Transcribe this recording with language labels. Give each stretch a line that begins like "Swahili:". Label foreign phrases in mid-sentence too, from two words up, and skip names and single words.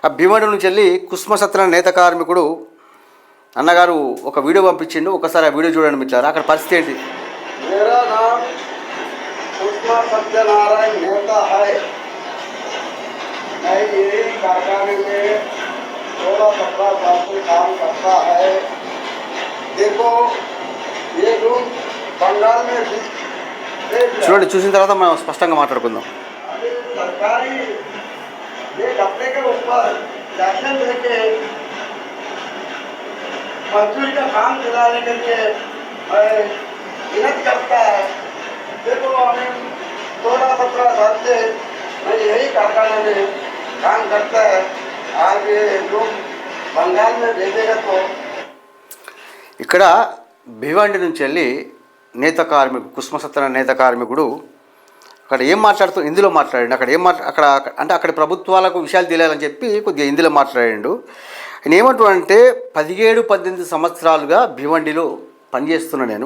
Telugu: ఆ భీమండి నుంచి వెళ్ళి కుసుమసత్ర నేత కార్మికుడు అన్నగారు ఒక వీడియో పంపించిండు. ఒకసారి ఆ వీడియో చూడండి మిత్రులారా. అక్కడ పరిస్థితి ఏంటి?
Hindi: मेरा नाम कुसुमा सत्यनारायण नेता है। मैं यही कारखाने में 16-17 साल से काम करता है। देखो ये रूम बंगाल में
Telugu: చూడండి, చూసిన తర్వాత మనం స్పష్టంగా మాట్లాడుకుందాం.
Hindi: सरकारी ये कपड़े के ऊपर लाइसेंस लेके मजदूरी का काम चलाने के लिए मेहनत करता है। देखो हमें 16-17 साल से मैं यही कारखाने में काम करता है। आज ये लोग बंगाल में भेजेगा तो
Telugu: ఇక్కడ భివండి నుంచి వెళ్ళి నేత కార్మికుడు కుసుమసత్ర నేత కార్మికుడు అక్కడ ఏం మాట్లాడుతూ హిందీలో మాట్లాడండి. అక్కడ ప్రభుత్వాలకు విషయాలు తెలియాలని చెప్పి కొద్దిగా హిందీలో మాట్లాడాడు. ఆయన ఏమంటాడంటే 17-18 సంవత్సరాలుగా భివండిలో పనిచేస్తున్నా నేను.